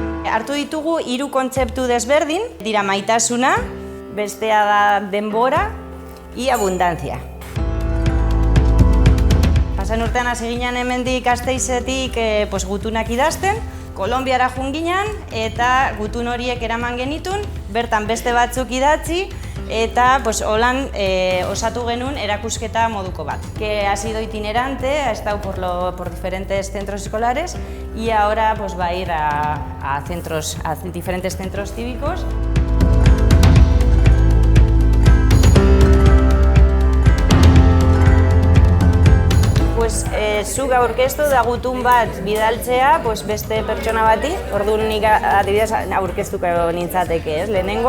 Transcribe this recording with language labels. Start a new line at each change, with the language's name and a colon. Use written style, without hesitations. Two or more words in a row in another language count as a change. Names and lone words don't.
Basque: Hartu ditugu 3 kontzeptu desberdin, dira maitasuna, bestea da denbora,
Spanish: y abundancia.
Basque: Pasan urtean hasi ginen hemendik Gasteizetik gutunak idazten, Kolonbiara joan ginen eta gutun horiek eraman genitun, bertan beste batzuk idatzi eta holan osatu genuen erakusketa moduko bat.
Spanish: Que ha sido itinerante, ha estado por diferentes centros escolares y ahora va a ir a diferentes centros cívicos.
Basque: Zuk aurkeztu da gutun bat bidaltzea beste pertsona bati, orduan nik adibidez aurkeztuko nintzateke, lehenengo.